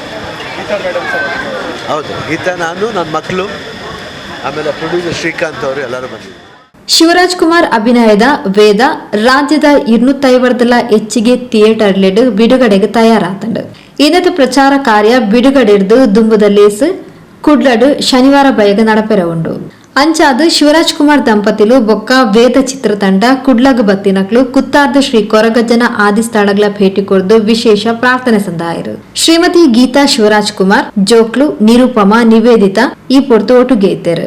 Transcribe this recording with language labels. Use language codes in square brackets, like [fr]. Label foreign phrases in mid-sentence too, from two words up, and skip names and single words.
[kn] ಹೌದು, ಗೀತಾ, ನಾನು, ನನ್ನ ಮಕ್ಕಳು, ಆಮೇಲೆ ಪ್ರೊಡ್ಯೂಸರ್ ಶ್ರೀಕಾಂತ್ ಅವರು ಎಲ್ಲರೂ ಬಂದಿದ್ದಾರೆ. [tcy] ಶಿವರಾಜ್ ಕುಮಾರ್ ಅಭಿನಯದ ವೇದ ರಾಜ್ಯದ 250 ಹೆಚ್ಚಿಗೆ ಥಿಯೇಟರ್ಲೆಡ್ ಬಿಡುಗಡೆಗೆ ತಯಾರಾತಂಡು. ಇನ್ನದ ಪ್ರಚಾರ ಕಾರ್ಯ ಬಿಡುಗಡೆರ್ದು ದುಂಬುದಲ್ಲೇಸ್ ಕುಡ್ಲಡ್ ಶನಿವಾರ ಬಯಗ ನಡಪೆರ ಉಂಡು. ಅಂಚಾದ ಶಿವರಾಜ್ ಕುಮಾರ್ ದಂಪತಿಲು ಬೊಕ್ಕ ವೇದ ಚಿತ್ರತಂಡ ಕುಡ್ಲಗ್ ಬತ್ತಿನಕ್ಲು ಕುತ್ತಾರ್ದ ಶ್ರೀ ಕೊರಗಜ್ಜನ ಆದಿ ಸ್ಥಳಗಳ ಭೇಟಿ ಕೊರ್ದು ವಿಶೇಷ ಪ್ರಾರ್ಥನೆ ಸಂದಾಯರು. ಶ್ರೀಮತಿ ಗೀತಾ ಶಿವರಾಜ್ ಕುಮಾರ್, ಜೋಕ್ಲು, ನಿರುಪಮಾ, ನಿವೇದಿತಾ ಈ ಪೊರ್ತು ಒಟ್ಟುಗೆ ಇದ್ದರು.